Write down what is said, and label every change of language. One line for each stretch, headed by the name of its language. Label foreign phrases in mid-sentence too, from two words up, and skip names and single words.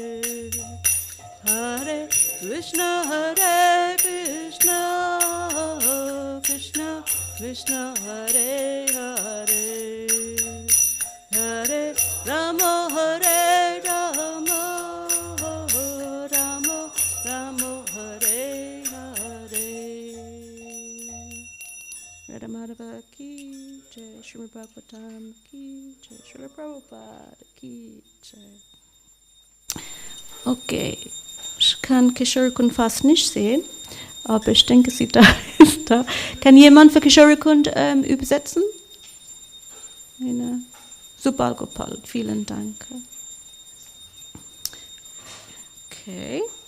Sanskrit: Hare Krishna Krishna Krishna Hare Hare Hare Ramo Hare Ramo Ramo Ramo Hare Hare Radha Madhava
Hindi: ki jai,
Sanskrit: Śrīmad-Bhāgavatam
Hindi: ki jai,
Sanskrit: Srila Prabhupada
Hindi: ki jai.
German: Okay, ich kann Kishore-kun fast nicht sehen, aber ich denke, sie da ist da. Kann jemand für Kishore-kun übersetzen? Super, Gopal, vielen Dank. Okay.